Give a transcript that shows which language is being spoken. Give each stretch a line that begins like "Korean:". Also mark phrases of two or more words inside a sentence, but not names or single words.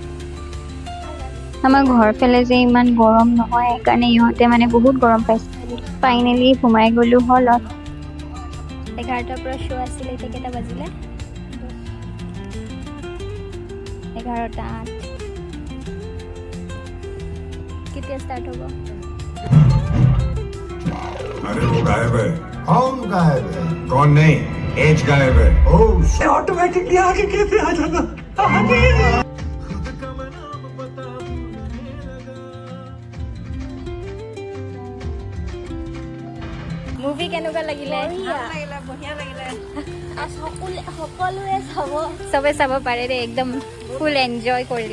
Assamese: আমাৰ ঘৰ ফালে যে ইমান গৰম নহয়, সেইকাৰণে ইহঁতে মানে বহুত গৰম পাইছে। ফাইনেলি সোমাই গ'লোঁ হলত। 11টাৰ পৰা শ্ব' আছিলে, এতিয়া কেইটা বাজিলে? 11:08। কেতিয়া ষ্টাৰ্ট হ'ব?
Hindi: अरे वो गायब है। कौन गायब है? कौन नहीं, एज गायब है। ओह ऑटोमेटिकली आगे कैसे आ जाना।
Assamese: মুভি কেনেকুৱা লাগিলে? সকলোৱে চাব। চবে চাব পাৰে দেই, একদম
English: full enjoy
Assamese: কৰিলোঁ।